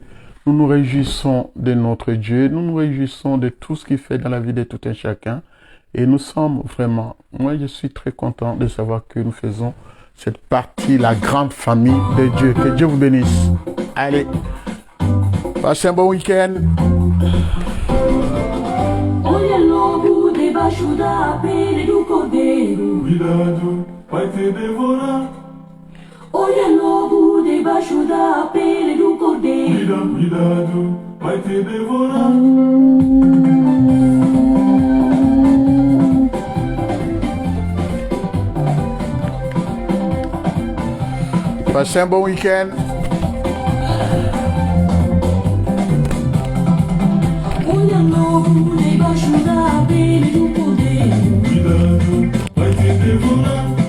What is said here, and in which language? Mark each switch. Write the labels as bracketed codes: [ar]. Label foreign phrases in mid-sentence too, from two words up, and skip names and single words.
[fr] Nous nous réjouissons de notre Dieu. Nous nous réjouissons de tout ce qu'il fait dans la vie de tout un chacun. Et nous sommes vraiment, moi je suis très content de savoir que nous faisons cette partie, la grande famille de Dieu. Que Dieu vous bénisse. Allez, passez un bon week-end. [pt] Debaixo da pele do cordeiro, Cuidado, vai te devorar. olha lobo debaixo da pele do cordeiro. Cuidado, vai te devorar. [fr] Passez un bon week-end. [pt] Olha lobo debaixo da pele do cordeiro. Cuidado, vai te devorar.